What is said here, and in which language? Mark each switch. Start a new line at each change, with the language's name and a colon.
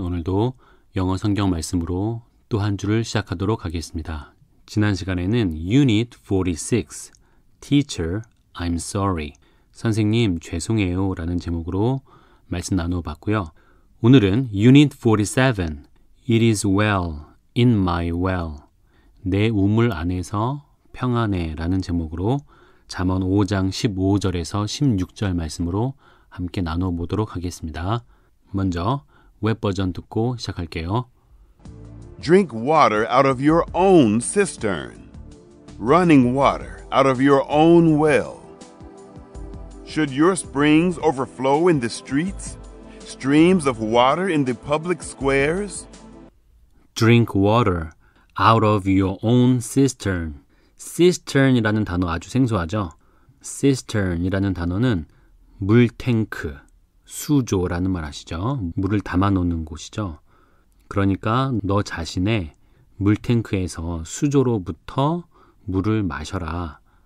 Korean: 오늘도 영어 성경 말씀으로 또 한 주를 시작하도록 하겠습니다. 지난 시간에는 Unit 46,
English: Teacher, I'm sorry.
Korean: 선생님, 죄송해요 라는 제목으로 말씀 나누어 봤고요.
English: 오늘은 Unit 47, It is well, in my well.
Korean: 내 우물 안에서 평안해 라는 제목으로 잠언 5장 15절에서 16절 말씀으로 함께 나누어 보도록 하겠습니다. 먼저 웹 버전 듣고 시작할게요.
English: Drink water out of your own cistern, running water out of your own well. Should your springs overflow in the streets, streams of water in the public squares? Drink water out of your own cistern.
Korean: cistern이라는 단어 아주 생소하죠? cistern이라는 단어는 물탱크, 수조라는 말 아시죠? 물을 담아놓는 곳이죠. 그러니까 너 자신의 물탱크에서 수조로부터 물을 마셔라.